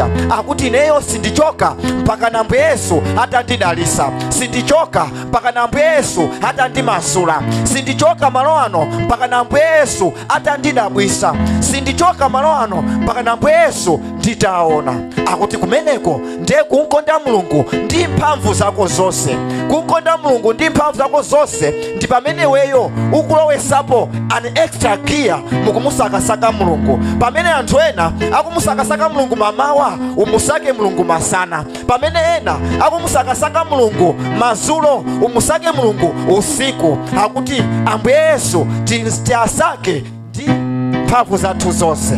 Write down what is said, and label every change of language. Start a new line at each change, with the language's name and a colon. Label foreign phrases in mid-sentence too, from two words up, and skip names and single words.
Nyanja: Akuti neyo sindichoka mpaka na Ambuye Yesu atandidalisa, sindichoka mpaka na Ambuye Yesu atandimasula, sindichoka malo ano mpaka na Ambuye Yesu atandidabwisa, sindichoka malo ano mpaka na Ambuye Yesu nditaona. Akuti kumeneko ndiye kunkonda Mulungu ndi mphamvu zako zonse. Kunkonda Mulungu ndi mphamvu zako zonse ndi pamene weyo ukulowesapo
English: an extra gear
Nyanja: mukumusakasaka Mulungu. Pamene anthu ena akumusakasaka Mulungu mamawa, umusake Mulungu masana. Pamene ena akumusakasaka Mulungu mazulo, umusake Mulungu usiku. Akuti Ambuye Yesu tiasake ndi mphamvu zathu zonse.